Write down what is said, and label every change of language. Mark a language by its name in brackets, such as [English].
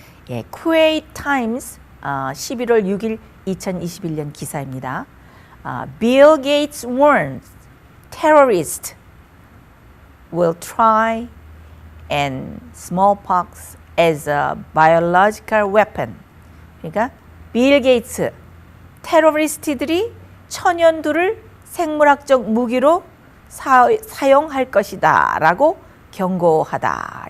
[Korean] 예, 쿠웨이트 타임스 11월 6일 2021년 기사입니다. [English] Bill Gates warns terrorists will try and smallpox as a biological weapon. [Korean] 그러니까 빌 게이츠 테러리스트들이 천연두를 생물학적 무기로 사용할 것이다 라고 경고하다.